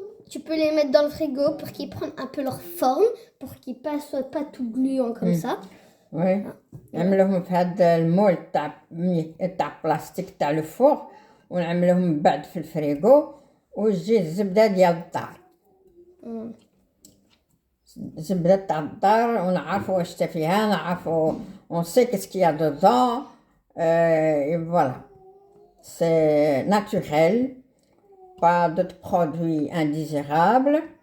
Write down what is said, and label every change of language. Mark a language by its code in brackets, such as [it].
[fr] Tu peux les mettre dans le frigo pour qu'ils prennent un peu leur forme, pour qu'ils ne soient pas tout gluants comme ça. [ar] وي نعملوهم في هذا المول تاع بلاستيك تاع الفور ونعملوهم بعد في الفريغو وتجي الزبدة ديال الدار. الزبدة تاع الدار ونعرفوا واش تا فيها نعرفوا [fr] on sait qu'est-ce qu'il y a dedans et voilà. C'est naturel, pas d'autres produits indésirables.